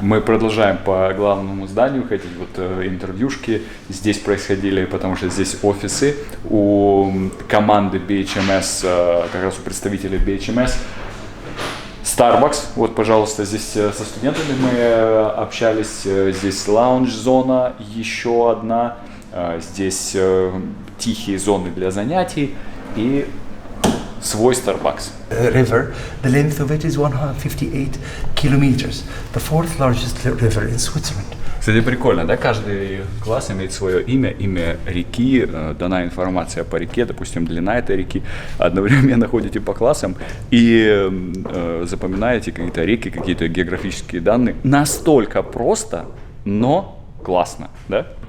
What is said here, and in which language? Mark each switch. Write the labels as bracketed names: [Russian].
[Russian] Мы продолжаем по главному зданию ходить. Вот интервьюшки здесь происходили, потому что здесь офисы у команды BHMS, как раз у представителей BHMS. Starbucks, вот, пожалуйста, здесь со студентами мы общались, здесь лаунж-зона, еще одна, здесь тихие зоны для занятий и свой Starbucks. [English] River, the length of it is 158 kilometers, the fourth largest river in Switzerland. [Russian] Кстати, прикольно, да? Каждый класс имеет свое имя реки, дана информация по реке, допустим, длина этой реки. Одновременно ходите по классам и запоминаете какие-то реки, какие-то географические данные. Настолько просто, но классно, да?